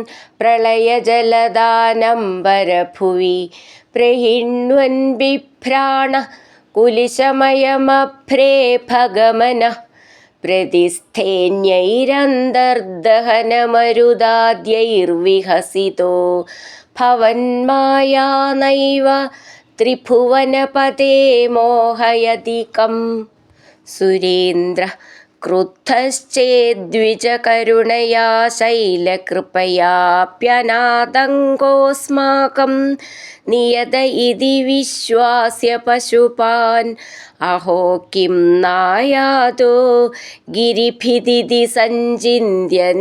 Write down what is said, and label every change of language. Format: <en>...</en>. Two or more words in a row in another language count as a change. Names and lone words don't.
<sa>പ്രളയജലദാനംബരഭുവി പ്രഹിണ്വൻ ബിഭ്രാണഃ കുലിശമയമഭ്രേ ഭഗമനഃ പ്രതിസ്ഥേന്യൈരന്തർദഹനമരുദാദ്യൈർവിഹസിതോ ഭവന്മായാ നൈവ ത്രിഭുവനപതേ മോഹയതികം. സുരേന്ദ്ര क्रुद्धश्चेद्विजकरुणया शैलकृपयाप्यनादङ्गोऽस्माकं नियत इति विश्वास्य पशुपान् अहो किं नायातो गिरिभिदिति सञ्चिन्त्य</sa>